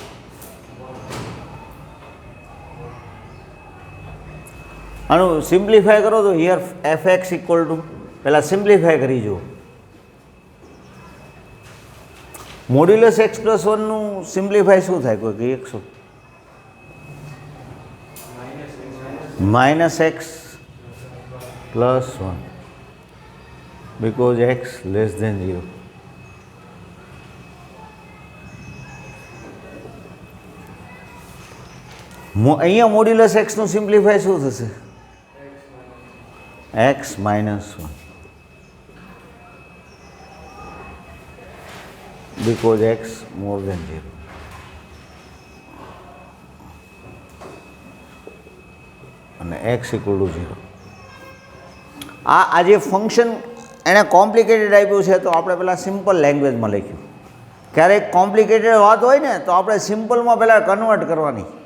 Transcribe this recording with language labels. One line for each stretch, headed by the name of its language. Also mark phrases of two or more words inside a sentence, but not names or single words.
Gujarati: આનું સિમ્પ્લિફાય કરો તો
English: here fx equal to,
Gujarati: પહેલાં સિમ્પ્લિફાય કરી જુઓ.
English: modulus x plus oneનું
Gujarati: સિમ્પ્લિફાય શું થાય કોઈ કહી શકશો?
English: minus x plus one because x less than 0.
Gujarati: અહીંયા
English: modulus xનું
Gujarati: સિમ્પ્લિફાય શું થશે?
English: x minus one because x more than 0.
Gujarati: અને
English: x equal to 0.
Gujarati: આ જે ફંક્શન એણે કોમ્પ્લિકેટેડ આપ્યું છે તો આપણે પહેલાં
English: simple languageમાં
Gujarati: લખ્યું. ક્યારેક કોમ્પ્લિકેટેડ વાત હોય ને તો આપણે સિમ્પલમાં પહેલાં કન્વર્ટ કરવાની.